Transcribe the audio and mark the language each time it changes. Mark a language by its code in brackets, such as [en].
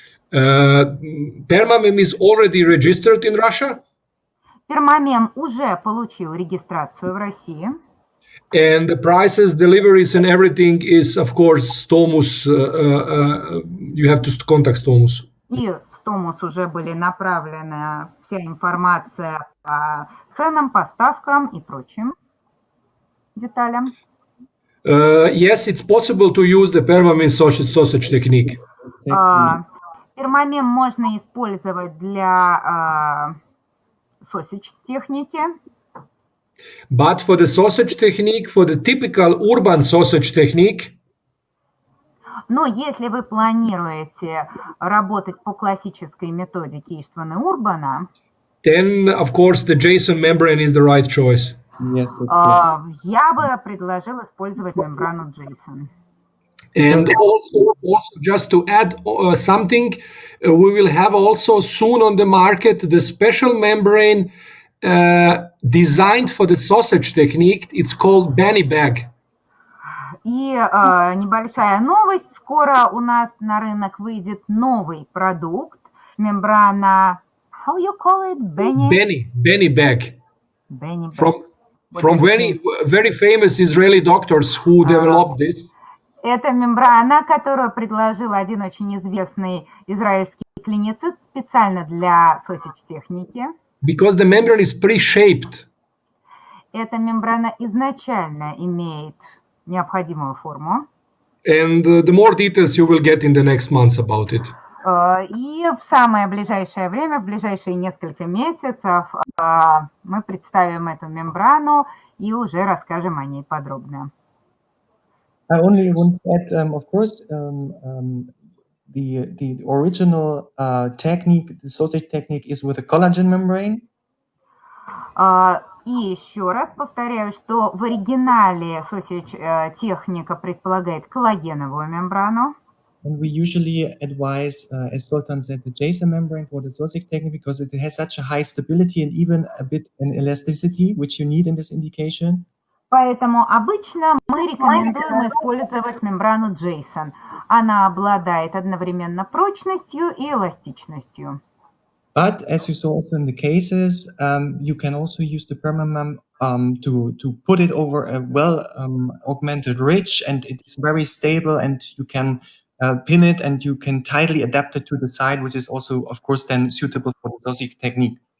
[en] Permamem is already registered in Russia. [ru] Permamem уже получил регистрацию в России. [en] And the prices, deliveries and everything is of course Stomus. You have to contact Stomus. [ru] И в Томас уже были направлены вся информация по ценам, поставкам и прочим деталям. [en] Yes, it's possible to use the permamem sausage technique. [ru] Пермамем можно использовать для sausage техники. [en] But for the sausage technique, for the typical urban sausage technique, [ru] Но если вы планируете работать по классической методике Иштвана Урбана, [en] then of course the JSON membrane is the right choice. Yes, that's good. [ru] я бы предложил использовать мембрану JSON. [en] And also just to add something, we will have also soon on the market the special membrane designed for the sausage technique. It's called Benny Bag. [ru] И небольшая новость. Скоро у нас на рынок выйдет новый продукт. [en] Мембрана... How you call it? Benny Bag. Benny Bag. From very famous Israeli doctors who developed this. [ru] Это мембрана, которую предложил один очень известный израильский клиницист специально для sausage-техники. [en] Because the membrane is pre-shaped. [ru] Эта мембрана изначально имеет необходимую форму. [en] And the more details you will get in the next months about it. [ru] И в самое ближайшее время, в ближайшие несколько месяцев, мы представим эту мембрану и уже расскажем о ней подробно. [en] I only want to add, of course, the original technique, the sausage technique, is with a collagen membrane. [ru] И еще раз повторяю, что в оригинале sausage техника предполагает коллагеновую мембрану. [en] And we usually advise, as Sultan said, the JSON membrane for the sausage technique because it has such a high stability and even a bit an elasticity, which you need in this indication. [ru] Поэтому обычно мы рекомендуем использовать мембрану JSON. Она обладает одновременно прочностью и эластичностью. [en] But as you saw also in the cases, you can also use the permamem to put it over a well augmented ridge, and it is very stable, and you can pin it and you can tightly adapt it to the side, which is also, of course, then suitable for the sausage technique.